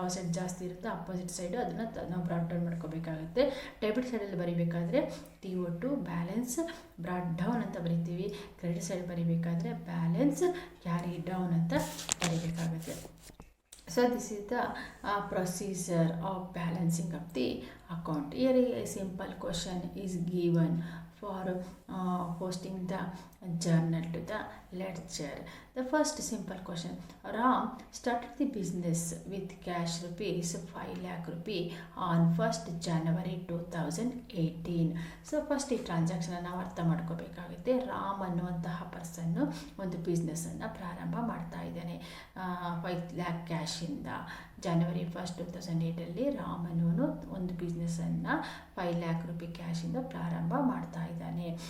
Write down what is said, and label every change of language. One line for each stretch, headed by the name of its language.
Kannada: ಯಾವ ಸೈಡ್ ಜಾಸ್ತಿ ಇರುತ್ತೆ ಅಪೋಸಿಟ್ ಸೈಡು ಅದನ್ನು ನಾವು ಬ್ರಾಟ್ ಡೌನ್ ಮಾಡ್ಕೋಬೇಕಾಗುತ್ತೆ. ಡೆಬಿಟ್ ಸೈಡಲ್ಲಿ ಬರಿಬೇಕಾದ್ರೆ TO2 ಬ್ಯಾಲೆನ್ಸ್ ಬ್ರಾಟ್ ಡೌನ್ ಅಂತ ಬರಿತೀವಿ. Credit side ಬರಿಬೇಕಾದ್ರೆ balance carry down ಅಂತ ಬರಿಬೇಕಾಗುತ್ತೆ.
English: So this is the procedure of balancing of the account. Here a simple question is given for posting the journal to the ledger. The first simple question: Ram started the business with cash rupees 5 lakh rupee on 1st January 2018.
Kannada: So first ಈ transaction ನಾವು ಅರ್ಥ ಮಾಡ್ಕೋಬೇಕಾಗುತ್ತೆ. ರಾಮ್ ಅನ್ನುವಂತಹ ಪರ್ಸನ್ನು ಒಂದು ಬಿಸ್ನೆಸ್ಸನ್ನು ಪ್ರಾರಂಭ ಮಾಡ್ತಾ ಇದ್ದಾನೆ 5 lac ಕ್ಯಾಶಿಂದ. ಜನವರಿ 1st 2008 Ram ಅನ್ನೋನು ಒಂದು ಬಿಸ್ನೆಸ್ಸನ್ನು 5 ಲ್ಯಾಕ್ ರೂಪಾಯಿ ಕ್ಯಾಶಿಂದ ಪ್ರಾರಂಭ ಮಾಡ್ತಾ ಇದ್ದಾನೆ.